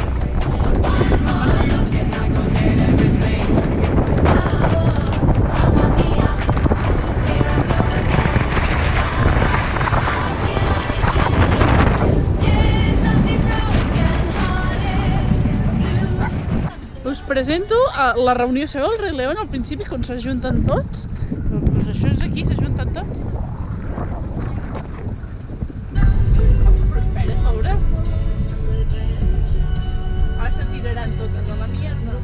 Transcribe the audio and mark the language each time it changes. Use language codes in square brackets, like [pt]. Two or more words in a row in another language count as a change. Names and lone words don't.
[en] One more look and I go get everything. Mamma mia, here I go again. I cannot resist you. Yes, I'll be broken-hearted. [ca] Us presento a la reunió, sabeu el Rei León al principi quan s'ajunten tots? Doncs això és aquí, s'ajunten tots. Però espera, veuràs? Ara se tiraran totes [es] a la mierda.